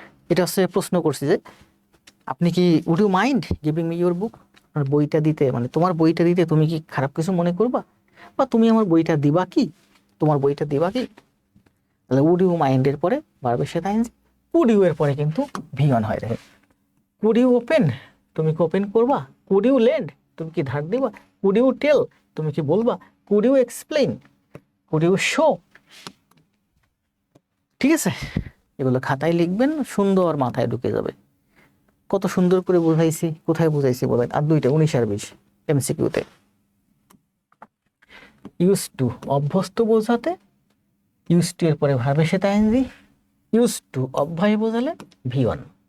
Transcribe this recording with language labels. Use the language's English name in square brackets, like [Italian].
[Bangla] এটা হচ্ছে প্রশ্ন করছি যে আপনি কি [English] would you mind giving me your book, [Bangla] আর বইটা দিতে, মানে তোমার বইটা দিতে তুমি কি খারাপ কিছু মনে করবা, বা তুমি আমার বইটা দিবা কি, তোমার বইটা দিবা কি? তাহলে [English] would you mind [Bangla] এর পরে ভার্বের সাথে আইএনজি, [English] would you [Bangla] এর পরে কিন্তু ভি অন হয়। [English] দেখেন, could you open, [Bangla] তুমি কি ওপেন করবা, [English] could you lend, [Bangla] তুমি কি ধার দিবা, [English] could you tell, [Bangla] তুমি কি বলবা, [English] could you explain, could you show। [Bangla] ঠিক আছে, এগুলো খাতায় লিখবেন, সুন্দর মাথায় ঢুকে যাবে। কত সুন্দর করে বুঝাইছি, কোথায় বুঝাইছি বলেন? আর 2টা 19 আর 20 এমসিকিউতে। ইউজ টু অভ্যস্ত বোঝাতে, ইউজ টু এর পরে ভার্বের সাথে আইএনজি, ইউজ টু অভ্যায় বোঝালে ভি অন।